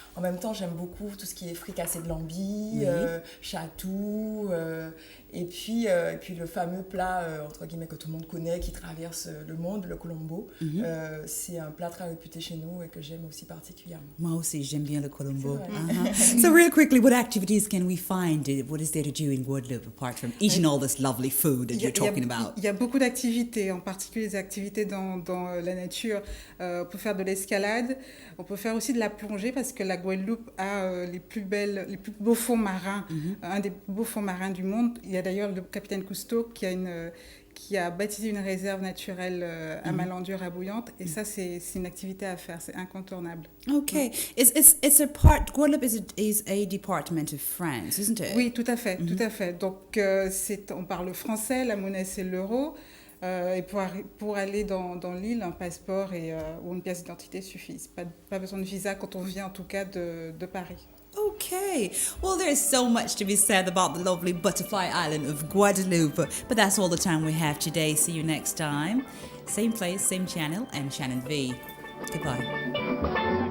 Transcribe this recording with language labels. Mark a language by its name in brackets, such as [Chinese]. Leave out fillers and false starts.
[French] En même temps, j'aime beaucoup tout ce qui est fricassé de lambis, chatou, et puis le fameux plat entre guillemets que tout le monde connaît, qui traverse le monde, le colombo. C'est un plat très réputé chez nous et que j'aime aussi particulièrement. Moi aussi, j'aime bien le colombo. C'est [English] So real quickly, what activities can we find? What is there to do in Guadeloupe apart from eating all this lovely food that you're talking about? [French] Il y a beaucoup d'activités, en particulier des activités dans la nature. On peut faire de l'escalade, on peut faire aussi de la plongée parce que la Guadeloupe a les plus beaux fonds marins, un des beaux fonds marins du monde. Il y a d'ailleurs le capitaine Cousteau qui a baptisé une réserve naturelle à Malandur, à Bouillante. Et ça, c'est une activité à faire, c'est incontournable. [English] Okay. Guadeloupe is a department of France, isn't it? [French] Oui, tout à fait, tout à fait. Donc, on parle français, la monnaie, c'est l'euro. Et pour aller dans l'île, un passeport ou une pièce d'identité suffisent. Pas besoin de visa quand on vient, en tout cas, de Paris. [English] Okay. Well, there's so much to be said about the lovely butterfly island of Guadeloupe, but that's all the time we have today. See you next time. Same place, same channel. I'm Shannon V. Goodbye.